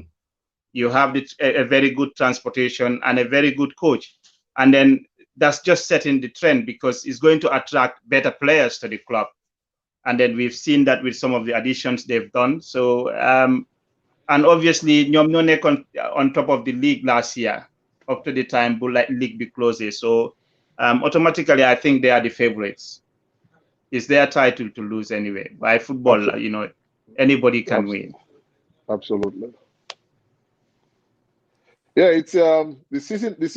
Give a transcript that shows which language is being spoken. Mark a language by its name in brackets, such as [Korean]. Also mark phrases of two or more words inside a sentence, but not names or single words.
[English] You have a very good transportation and a very good coach. And then that's just setting the trend, because it's going to attract better players to the club. And then we've seen that with some of the additions they've done. So, and obviously, [Wolof] ñoom ñoo nekkoon [English] on top of the league last year, up to the time bu league be closes. So automatically, I think they are the favorites. It's their title to lose anyway. By football, Absolutely. you know, anybody can win. Absolutely. Yeah, it's the season.